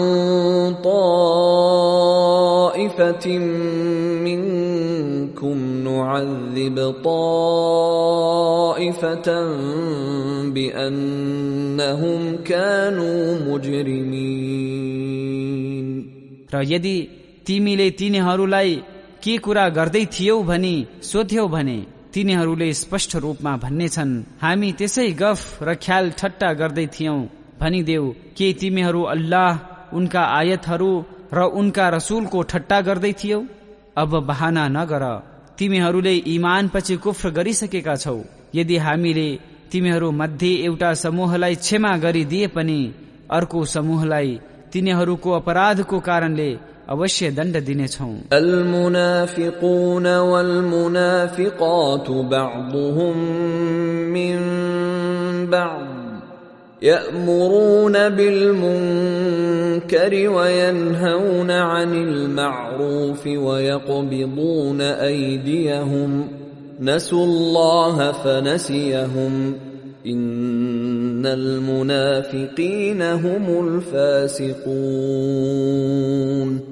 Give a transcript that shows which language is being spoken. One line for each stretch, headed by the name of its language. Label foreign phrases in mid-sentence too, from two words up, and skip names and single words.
Arabic: طائفة منكم نعذب طائفة بأنهم كانوا مجرمين.
Nepali: र यदि तिमीले तिनीहरूलाई के कुरा गर्दै थियौ भनी सोध्यौ भने तिनीहरूले स्पष्ट रूपमा भन्नेछन्, हामी त्यसै गफ र ख्याल ठट्टा गर्दै थियौं। भनिदेऊ, के तिमीहरू अल्लाह, उनका आयतहरू र उनका रसूलको ठट्टा गर्दै थियौ? अब बहाना नगर, तिमीहरूले ईमान पछि कुफ्र गरिसकेका छौ। यदि हामीले तिमीहरू मध्ये एउटा समूहलाई क्षमा गरिदिए पनि अर्को समूहलाई तिनीहरूको अपराधको कारणले अवश्य दण्ड दिनेछौं।
Arabic: المنافقون والمنافقات بعضهم من بعض يأمرون بالمنكر وينهون عن المعروف ويقبضون أيديهم نسوا الله فنسيهم إن المنافقين هم الفاسقون.